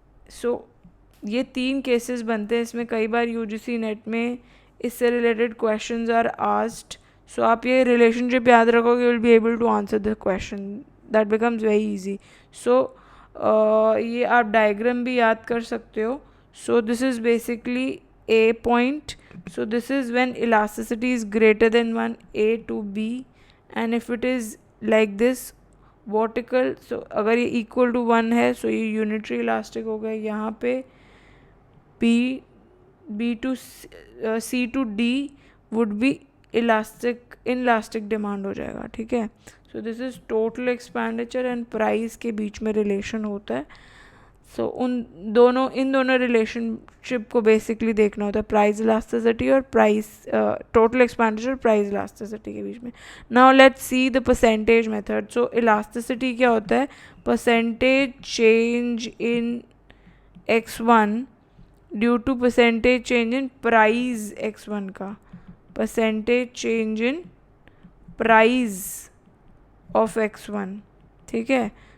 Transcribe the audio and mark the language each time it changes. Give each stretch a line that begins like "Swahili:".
Hindi: सो ये 3 केसेस बनते हैं. इसमें कई बार यूजीसी नेट में इससे
English: Related questions are asked.
Hindi: सो आप ये रिलेशनशिप याद रखोगे,
English: You will be able to answer the question, that becomes very easy.
Hindi: सो ये आप डायग्राम भी याद कर सकते हो.
English: So this is basically A point. So this is when elasticity is greater than 1, A to B, and if it is like this vertical, so
Hindi: अगर ये
English: equal to 1
Hindi: है,
English: so
Hindi: ये
English: unitary elastic
Hindi: हो गया. यहाँ पे
English: B to C to D would be inelastic demand
Hindi: हो जाएगा. ठीक है.
English: So this is total expenditure and price
Hindi: के बीच में
English: relation
Hindi: होता है. सो इन दोनों रिलेशनशिप को बेसिकली देखना होता है, प्राइस इलास्टिसिटी और price total expenditure price elasticity के बीच में.
English: Now let's see the percentage method.
Hindi: So elasticity क्या होता है,
English: percentage change in x1 due to percentage change in price x1
Hindi: का,
English: Percentage change in price of x1.
Hindi: ठीक है.